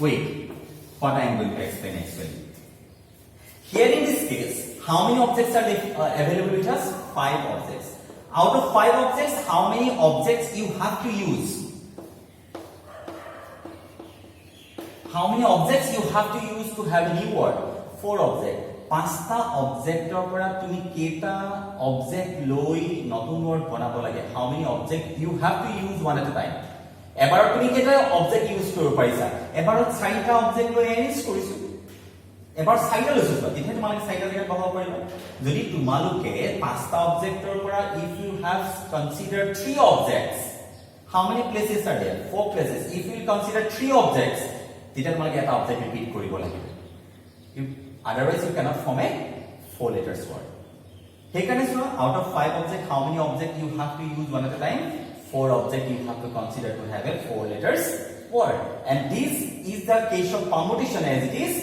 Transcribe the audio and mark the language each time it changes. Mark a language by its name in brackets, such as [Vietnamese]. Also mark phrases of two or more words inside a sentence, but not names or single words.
[English] Wait, what I am going to explain actually. Here in this case, how many objects are available with us? 5 objects. Out of 5 objects, how many objects you have to use? How many objects you have to use to have a new word? 4 objects. [Assamese] 5টা অবজেক্টৰ পৰা তুমি কেটা অবজেক্ট লৈ নতুন ওয়ার্ড বনাব লাগে? [English] How many objects you have to use one at a time? [Assamese] এবাৰ তুমি কেটা অবজেক্ট ইউজ কৰিব পাৰিছা? এবাৰত 4টা অবজেক্ট লৈ এৰেঞ্জ কৰিছো। এবাৰ 4টা লৈছো তেতিয়া তোমালোকে 4টা জায়গা বহাব পাৰিবা। যদি তোমালোকে 5টা অবজেক্টৰ পৰা [English] if you have considered 3 objects, how many places are there? 4 places. If you consider 3 objects, [Assamese] তেতিয়া তোমালোকে এটা অবজেক্ট ৰিপিট কৰিব লাগিব। [English] Otherwise, you cannot form a 4 letters word. So, out of 5 objects, how many objects you have to use one at a time? 4 objects you have to consider to have a 4 letters word. And this is the case of permutation as it is.